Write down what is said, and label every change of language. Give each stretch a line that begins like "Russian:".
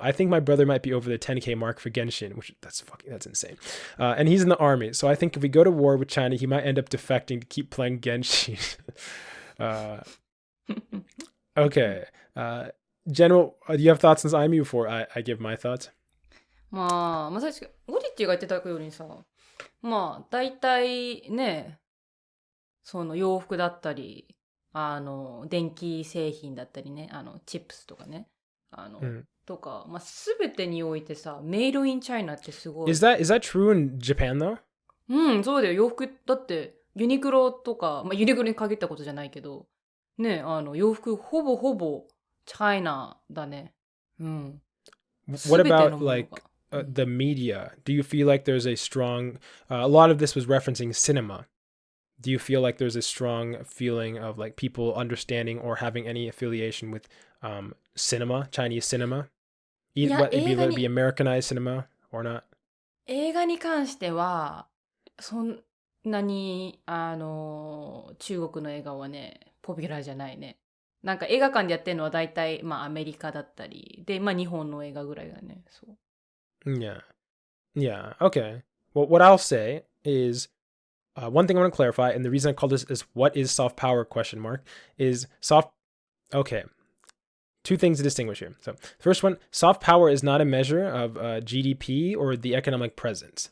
English: I think my brother might be over the 10K mark for Genshin, which that's insane. And he's in the army. So I think if we go to war with China, he might end up defecting to keep playing Genshin. Okay. General, do you have thoughts on this IME before I give my thoughts?
Japanese: まあ確かに、ゴリッチが言ってたようにさ、まあ、大体ね、その洋服だったり、電気製品だったりね、チップスとかね、とか、まあ、すべてにおいてさ、メイドインチャイナってすごい。
English: Is that true in Japan though?
Japanese: うん、そうだよ。洋服、だって、ユニクロとか、まあ、ユニクロに限ったことじゃないけど、ね、洋服、ほぼほぼ、チャイナだね。うん。
English: What about, like, the media? Do you feel like there's a strong, a lot of this was referencing cinema. Do you feel like there's a strong feeling of like people understanding or having any affiliation with cinema, Chinese cinema? Whether it be Americanized cinema or not?
Japanese: 映画に関しては、そんなに、中国の映画はね、ポピュラーじゃないね。なんか映画館でやってるのは大体、まあアメリカだったり、で、まあ日本の映画ぐらいだね。そう。
English: Yeah. Yeah. Okay. Well, what I'll say is, one thing I want to clarify, and the reason I call this is what is soft power ? Is soft. Okay. Two things to distinguish here. So, first one, soft power is not a measure of GDP or the economic presence.